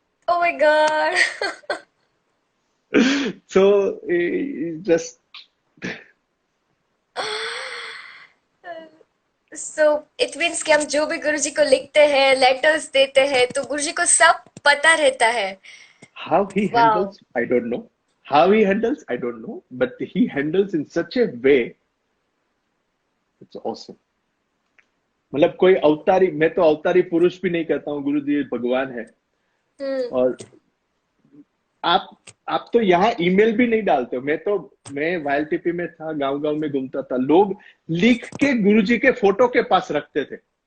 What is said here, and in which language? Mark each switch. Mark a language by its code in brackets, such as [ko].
[en] Oh my God. So just So it means [hi] कि हम जो भी गुरुजी को लिखते हैं, लेटर्स देते हैं, तो गुरुजी को सब पता रहता है। [en] how he [hi] वाह। [en] handles, I don't know. How he handles, I don't know, but he handles in such a way, it's awesome. [hi] मतलब कोई अवतारी, मैं तो अवतारी पुरुष भी नहीं कहता हूँ, गुरु जी भगवान है। हम्म। और आप आप तो यहाँ ईमेल भी नहीं डालते हो, मैं वायलटीपी में था, गांव गांव में घूमता था, लोग लिख के गुरु जी के फोटो के पास रखते थे,